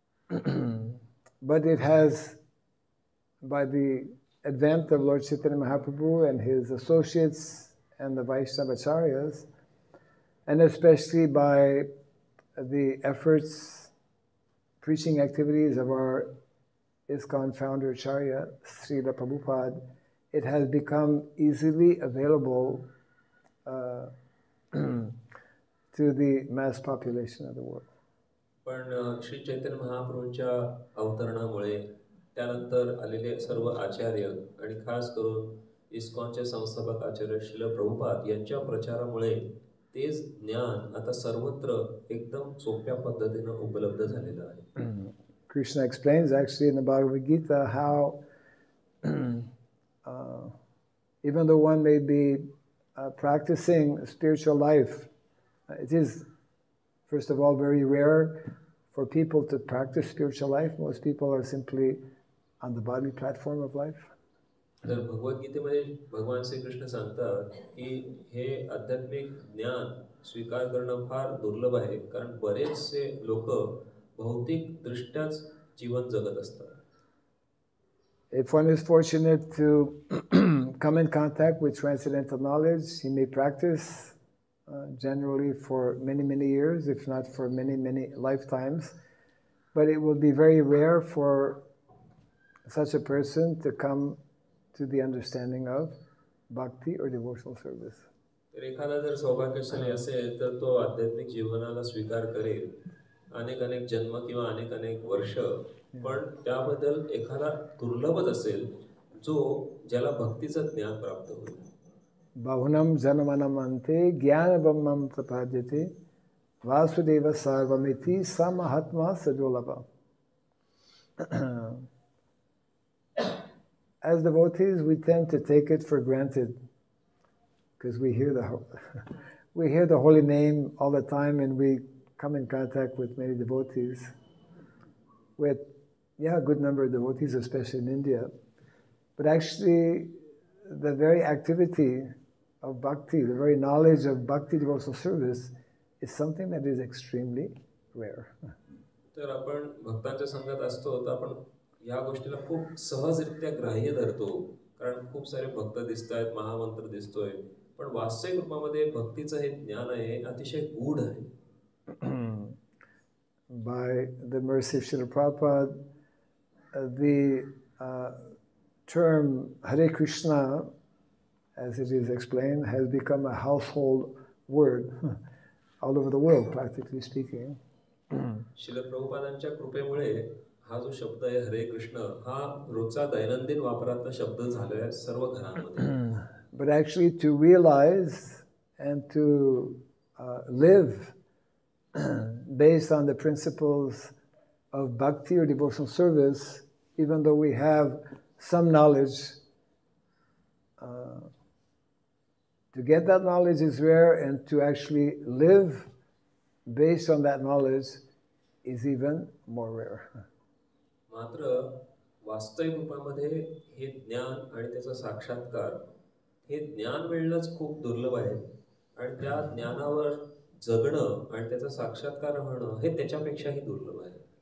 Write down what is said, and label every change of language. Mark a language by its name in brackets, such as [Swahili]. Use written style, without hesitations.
[English] But it has, by the advent of Lord Chaitanya Mahaprabhu and his associates and the Vaishnava Acharyas, and especially by the efforts, preaching activities of our ISKCON founder Acharya, Srila Prabhupada, it has become easily available to the mass population of the world. [Marathi] पण श्री चैतन्य महाप्रभूंच्या अवतरणामुळे त्यानंतर आलेले सर्व आचार्य आणि खास करून इस्कॉनचे संस्थापक आचार्य श्रील प्रभुपाद यांच्या प्रचारामुळे तेच ज्ञान आता सर्वत्र एकदम सोप्या पद्धतीनं उपलब्ध झालेलं आहे. [English] Krishna explains actually in the Bhagavad Gita how even though one may be practicing spiritual life, it is, first of all, very rare for people to practice spiritual life. Most people are simply on the body platform of life. [Marathi] तर भगवद्गीतेमध्ये भगवान श्रीकृष्ण सांगतात की हे आध्यात्मिक ज्ञान स्वीकार करणं फार दुर्लभ आहे, कारण बरेचसे लोक भौतिक दृष्ट्याच जीवन जगत असतात. [English] If one is fortunate to come in contact with transcendental knowledge, he may practice generally for many, many years, if not for many, many lifetimes. But it will be very rare for such a person to come to the understanding of bhakti or devotional service. [Marathi] तर एखादा जर सौभाग्यशाली असेल तर तो आध्यात्मिक जीवनाला स्वीकार करेल अनेक अनेक जन्म किंवा अनेक अनेक वर्ष, पण त्याबद्दल एखादा दुर्लभच असेल जो ज्याला भक्तीचं ज्ञान प्राप्त होईल. [Sanskrit] Bahunam janamanamante jnana brahmam prapadyate vasudeva sarvamiti samahatma sadulabha. [English] As devotees, we tend to take it for granted because we hear the holy name all the time, and we come in contact with many devotees, with a good number of devotees, especially in India. But actually, the very activity of bhakti, the very knowledge of bhakti devotional service, is something that is extremely rare. [Marathi] तर आपण भक्तांच्या संघात असतो तर आपण या गोष्टीला खूप सहजरित्या ग्राह्य धरतो, कारण खूप सारे भक्त दिसतात, महामंत्र दिसतोय, पण वास्तविक रूपामध्ये भक्तीचं हे ज्ञान आहे अतिशय गूढ आहे. [English] By the mercy of Srila Prabhupada, the term Hare Krishna, as it is explained, has become a household word all over the world, practically speaking. [Marathi] Srila प्रभुपादांच्या कृपेमुळे हा जो शब्द आहे हरे कृष्ण हा रोजचा दैनंदिन वापरातला शब्द झाला आहे सर्व घरांमध्ये. [English] But actually to realize and to live based on the principles of bhakti or devotional service, even though we have some knowledge, to get that knowledge is rare, and to actually live based on that knowledge is even more rare. [Marathi] मात्र वास्तविक रूपामध्ये हे ज्ञान आणि त्याचा साक्षात्कार, हे ज्ञान मिळणंच खूप दुर्लभ आहे, आणि त्या ज्ञानावर जगणं आणि त्याचा साक्षात्कार होणं हे त्याच्यापेक्षाही दुर्लभ आहे.